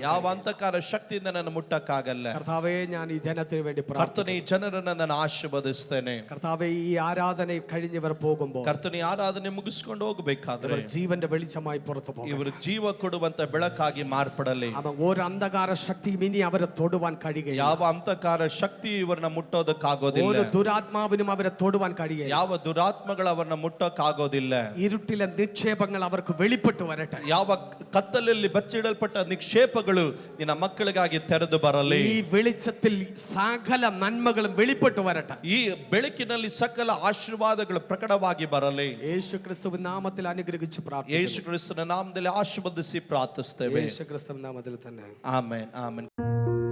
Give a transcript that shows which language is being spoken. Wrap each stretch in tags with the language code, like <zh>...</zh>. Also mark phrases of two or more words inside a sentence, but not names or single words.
<kn>ಯಾವ ಅಂಧಕಾರ ಶಕ್ತಿಯಿಂದ ನನ್ನ ಮುಟ್ಟಕ್ಕಾಗಲ್ಲ.</kn> <ml>കർത്താവേ, ഞാൻ ഈ ജനത്തിന് വേണ്ടി</ml> <kn>ಕರ್ತನೆ,</kn> <ml>പ്രാർത്ഥിക്കുന്നു.</ml> <kn>ಈ ಜನರನ್ನ ನಾನು ಆಶೀರ್ವದಿಸ್ತೇನೆ.</kn> <ml>കർത്താവേ, ഈ ആരാധന കഴിഞ്ഞവർ പോകുമ്പോൾ</ml> <kn>ಕರ್ತನೆ, ಆರಾಧನೆ ಮುಗಿಸ್ಕೊಂಡು ಹೋಗಬೇಕಾದ್ರೆ</kn> <ml>ഇവർ ജീവന്റെ വെളിച്ചമായി പുറത്തു പോകും.</ml> <kn>ಇವರು ಜೀವ ಕೊಡುವಂತ ಬೆಳಕಾಗಿ ಮಾರ್ಪಡಲಿ.</kn> <ml>അവൻ ഒരു അന്ധകാര ശക്തിയും ഇനി അവരെ തൊടുവാൻ കഴിയുകയില്ല.</ml> <kn>ಯಾವ ಅಂಧಕಾರ ಶಕ್ತಿ ಇವರನ್ನ ಮುಟ್ಟೋದಕ್ಕಾಗೋದಿಲ್ಲ.</kn> <ml>ഒരു ദുരാത്മാവിനും അവരെ തൊടുവാൻ കഴിയുകയില്ല.</ml> <kn>ಯಾವ ದುರಾತ್ಮಗಳು ಅವರನ್ನ ಮುಟ್ಟಕ್ಕಾಗೋದಿಲ್ಲ.</kn> <ml>ഇരുട്ടിലെ നിക്ഷേപങ്ങൾ അവർക്ക് വെളിപ്പെട്ടു വരട്ടെ.</ml> <kn>ಯಾವ ಕತ್ತಲಲ್ಲಿ ಬಚ್ಚಿಡಲ್ಪಟ್ಟ ನಿಕ್ಷೇಪಗಳು ನಿನ್ನ ಮಕ್ಕಳಿಗಾಗಿ ತೆರೆದು ಬರಲಿ.</kn> <ml>ഈ വെളിച്ചത്തിൽ സകല നന്മകളും വെളിപ്പെട്ടു വരട്ടെ.</ml> <kn>ಈ ಬೆಳಕಿನಲ್ಲಿ ಸಕಲ ಆಶೀರ್ವಾದಗಳು ಪ್ರಕಟವಾಗಿ ಬರಲಿ.</kn> <ml>യേശു ക്രിസ്തുവിൻ നാമത്തിൽ അനുഗ്രഹിച്ചു പ്രാർത്ഥിക്കുന്നു.</ml> <kn>ಯೇಸು ಕ್ರಿಸ್ತನ ನಾಮದಲ್ಲಿ ಆಶೀರ್ವದಿಸಿ ಪ್ರಾರ್ಥಿಸ್ತೇವೆ.</kn> <ml>യേശു ക്രിസ്തുവിൻ നാമത്തിൽ തന്നെ.</ml> <kn>ಆಮೆನ್, ಆಮೆನ್.</kn>